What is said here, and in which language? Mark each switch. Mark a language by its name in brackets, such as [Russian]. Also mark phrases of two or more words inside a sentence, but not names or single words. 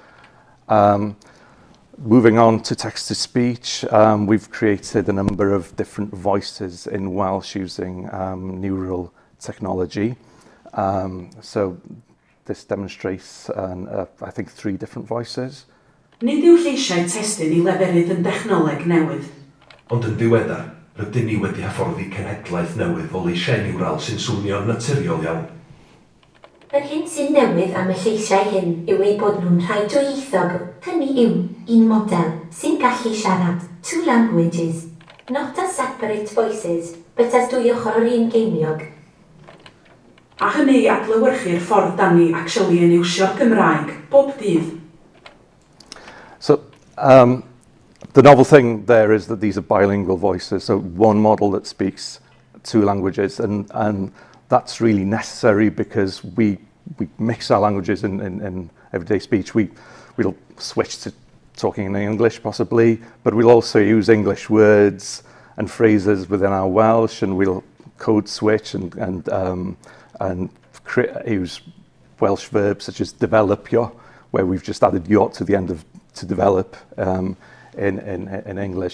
[English] Moving on to text-to-speech, we've created a number of different voices in Welsh using neural technology. So this demonstrates, I think, 3 different voices. [Welsh] Nid yw lleisiau testun I leferydd yn dechnoleg newydd. Ond yn ddiweddar, rydyn ni wedi hyfforddi cenhedlaeth newydd o leisiau niwral sy'n swnio'n naturiol iawn. Yr hyn sy'n newydd am y lleisiau hyn yw eu bod nhw'n rhai dwyieithog. Hynny yw, un model sy'n gallu siarad 2 [English] languages, not as separate voices, but as [Welsh] 2 ochr yr un geiniog. A hynny i adlewyrchu'r ffordd dan ni actually yn iwsio'r Gymraeg bob dydd. [English] So the novel thing there is that these are bilingual voices, so one model that speaks 2 languages, and that's really necessary because we mix our languages in everyday speech. We'll switch to talking in English possibly, but we'll also use English words and phrases within our Welsh, and we'll code switch and use Welsh verbs such as developio, where we've just added yo to the end of to develop in English.